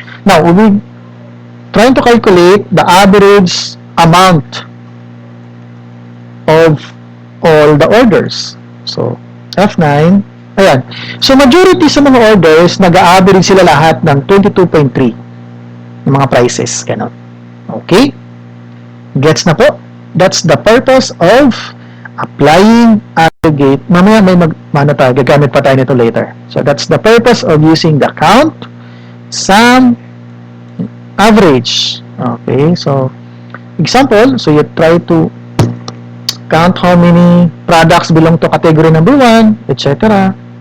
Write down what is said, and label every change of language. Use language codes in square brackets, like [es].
[en] Now, we'll be trying to calculate the average amount of all the orders. So, F9. Ayan. [tl] So, majority sa mga orders, nag-a-average sila lahat ng 22.3 ng mga prices. Ganon. Okay? Gets na po? [en] That's the purpose of applying aggregate. [tl] Mamaya may gagamit pa tayo nito [en] later. So, that's the purpose of using the count, sum, average. Okay? So, example, so you try to count how many products belong to category number 1, etc.